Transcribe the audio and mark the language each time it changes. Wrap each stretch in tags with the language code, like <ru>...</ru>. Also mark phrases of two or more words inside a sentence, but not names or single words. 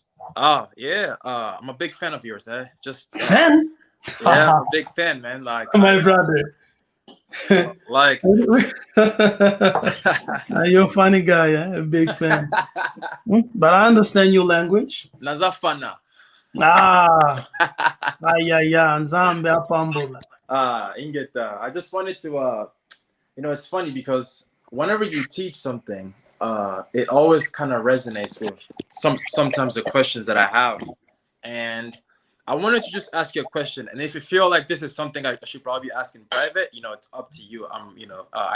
<en>Yeah. I'm a big fan of yours, eh? Fan? Yeah, I'm a big fan, man. Like My brother. like You're a funny guy, a big fan. But I understand your language.</en> <ln>Nazafana. Nzambe apambula. Ingeta.</ln> <en>I just wanted to it's funny because whenever you teach something, it always kind of resonates with sometimes the questions that I have. And I wanted to just ask you a question. And if you feel like this is something I should probably ask in private, it's up to you.</en>